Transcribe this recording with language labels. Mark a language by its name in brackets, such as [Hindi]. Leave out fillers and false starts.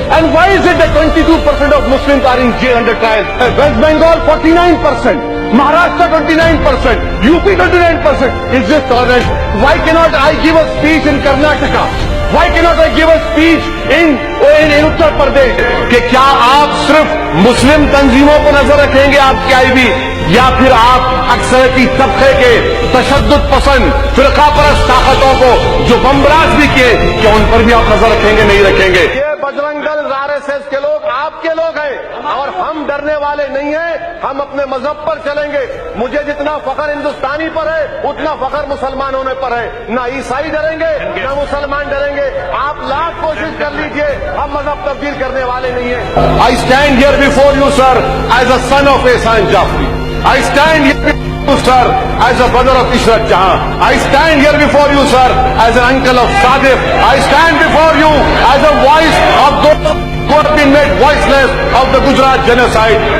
[English] And why is it that 22% of Muslims are in jail under trial? West Bengal 49%, Maharashtra 29%, UP 29%. Is this tolerance? Why cannot I give a speech in Karnataka? Why cannot I give a speech in Uttar Pradesh? [Urdu] کہ کیا آپ صرف مسلم تنظیموں کو نظر رکھیں گے آپ کی آئی بی، یا پھر آپ اکثریتی طبقے کے تشدد پسند فرقہ پرست طاقتوں کو جو بمبراز بھی کیے کیا ان پر بھی آپ نظر رکھیں گے؟ نہیں رکھیں گے. یہ بجرنگ دل RSS کے لوگ آپ کے لوگ ہیں اور ہم ڈرنے والے نہیں ہیں. ہم اپنے مذہب پر چلیں گے. مجھے جتنا فخر ہندوستانی پر ہے اتنا فخر مسلمان ہونے پر ہے. نہ عیسائی ڈریں گے نہ مسلمان ڈریں گے. آپ لاکھ کوشش کر لیجئے، ہم مذہب تبدیل کرنے والے نہیں ہیں. [English] I stand here before you, sir, as a son of Ehsan Jafri. I stand here before you, sir, as a brother of Ishrat Jahan. I stand here before you, sir, as an uncle of Sadiq. I stand before you as a voice of those who have been made voiceless of the Gujarat genocide.